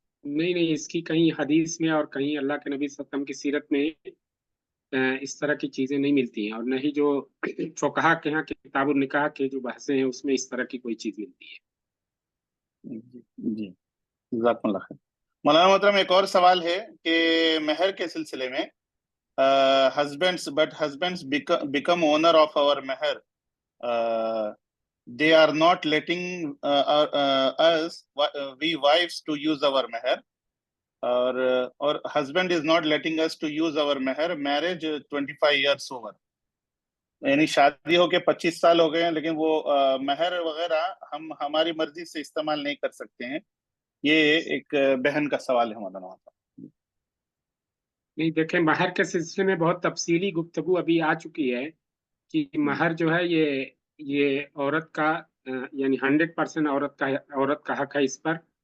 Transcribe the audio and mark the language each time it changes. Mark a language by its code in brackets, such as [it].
[ur] نہیں، اس کی کہیں حدیث میں اور کہیں اللہ کے نبی صلی اللہ علیہ وسلم کی سیرت میں اس طرح کی چیزیں نہیں ملتی ہیں، اور نہ ہی جو فقہا کے ہاں کتاب النکاح کے جو بحثیں ہیں اس میں اس طرح کی کوئی چیز ملتی ہے. جی جزاکم اللہ خیر. مولانا محترم ایک اور سوال ہے کہ مہر کے سلسلے میں [en] husbands become owner of our meher. They are not letting us, we wives, to use our meher, or husband is not letting us to use our meher. Marriage 25 years over. [ur] یعنی شادی ہو کے 25 سال ہو گئے ہیں لیکن وہ مہر وغیرہ ہم ہماری مرضی سے استعمال نہیں کر سکتے ہیں. یہ ایک بہن کا سوال ہے مولانا. نہیں دیکھیں، مہر کے سلسلے میں بہت تفصیلی گفتگو ابھی آ چکی ہے کہ مہر جو ہے یہ عورت کا یعنی 100% عورت کا حق ہے اس پر.